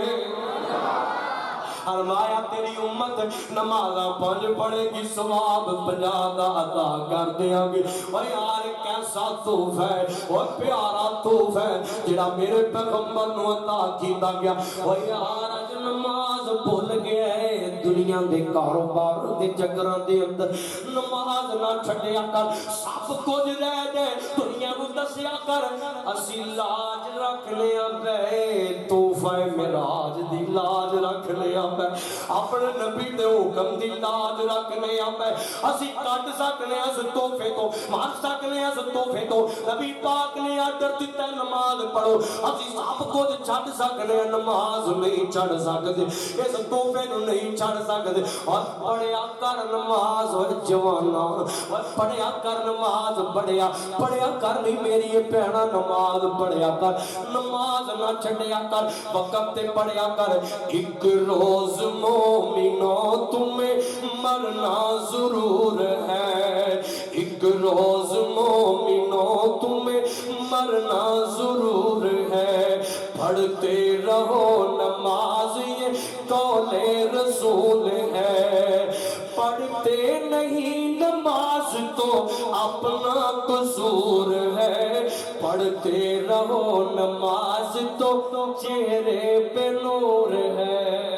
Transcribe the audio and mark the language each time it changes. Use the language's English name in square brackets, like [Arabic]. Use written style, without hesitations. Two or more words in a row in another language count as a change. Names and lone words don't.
[Punjabi] فرمایا تیری امت نمازاں 5 پڑھے گی ثواب 50 عطا کر دیاں گے اوے یار کیسا تحفہ ہے او پیارا تحفہ ہے جڑا میرے پیغمبر نو عطا کیتا گیا اوے یار اج نماز بھول گئے دنیا دنیا دے کاروبار دے چکراں دے اندر نماز نہ چھڈیا کر سب کچھ رہ جائے دنیا کو دسیا کر اسی لاج رکھ لیا پے تحفہ معراج دی لاج رکھ لیا پے اپنے نبی دے حکم دی لاج رکھ لیا پے اسی کٹ سکنے اس تحفے تو مار سکنے اس تحفے تو نبی پاک نے آرڈر دیتا ہے نماز پڑھو اسی سب کچھ چھڈ سکنے نماز نہیں چھڈ سکتے اس تحفے نو نہیں چھڈ سکتے اور پڑھیا کر نماز اور جوانا اور پڑھیا کر نماز پڑھیا کر نہیں میری بہنا نماز پڑھیا کر نماز نہ چھڈیا کر وقت تے پڑھیا کر [Urdu] ایک روز مومنوں تمہیں مرنا ضرور ہے ایک روز مومنوں تمہیں مرنا ضرور ہے پڑھتے رہو نماز یہ قول رسول ہے پڑھتے نہیں نماز تو اپنا قصور ہے پڑھتے رہو نماز تو چہرے پہ نور ہے